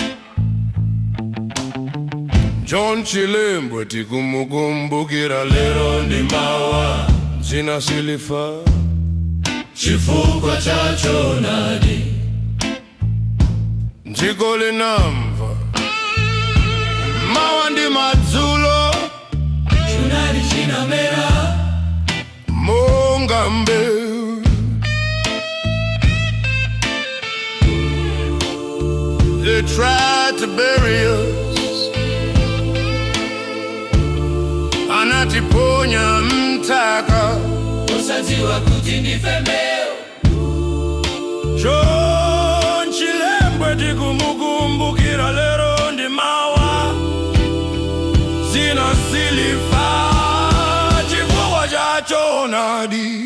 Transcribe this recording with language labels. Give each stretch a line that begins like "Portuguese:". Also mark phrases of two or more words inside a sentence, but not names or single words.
Nyanja: John Chilembwe tikumukumbukira lero ndi mawa zina silifa chifukwa cha chonadi. Dziko linamva mawa ndi madzulo chonadi chinamera monga mbeu.
English: They tried to bury us.
Nyanja: anatiponya mtaka osadziwa kuti ndife mbeu. John Chilembwe tikumukumbukira lero ndi mawa zinasilifa chifukwa cha choonadi.